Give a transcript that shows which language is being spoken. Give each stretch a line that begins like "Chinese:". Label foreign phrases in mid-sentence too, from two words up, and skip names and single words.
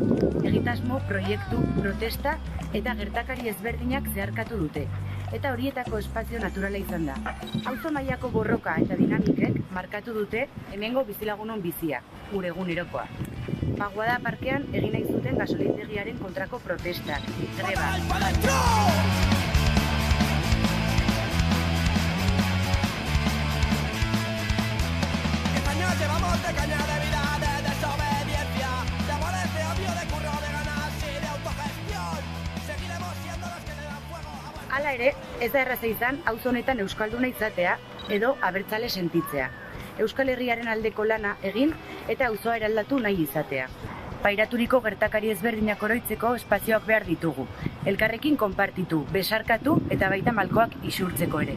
Basque: Egitasmo, proiektu, protesta eta gertakari ezberdinak zeharkatu dute. Eta horietako espazio naturala izan da. Auzo mailako borroka eta dinamikek markatu dute hemengo bizilagunon bizia, gure egunerokoa. Paguada parkean egin nahi zuten gasolindegiaren kontrako protestak, greba.
Spanish: Español llevamos de caña de vida, de desobediencia, de amores, de odio, de curro, de ganas y de autogestión. Seguiremos siendo los que le dan fuego a...
Basque: Hala ere, ez da erraza izan auzo honetan euskalduna izatea edo abertzale sentitzea. Euskal Herriaren aldeko lana egin eta auzoa eraldatu nahi izatea. Pairaturiko gertakari ezberdinak oroitzeko espazioak behar ditugu. Elkarrekin konpartitu, besarkatu eta baita malkoak isurtzeko ere.